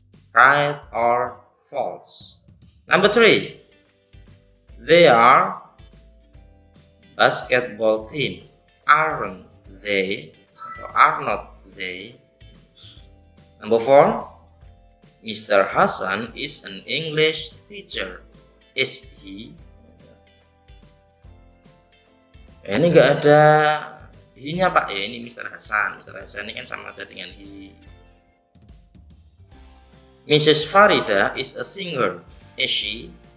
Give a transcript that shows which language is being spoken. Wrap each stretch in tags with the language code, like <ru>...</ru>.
<en>Right or false? Number 3, they are basketball team, aren't they? Or are not they? Number 4, Mr. Hasan is an English teacher, is he?</en> <id>Ini enggak ada he-nya Pak ya, ini Mr. Hasan. Mr. Hasan ini kan sama aja dengan he.</id> <en>Mrs. Farida is a singer, is she?</en>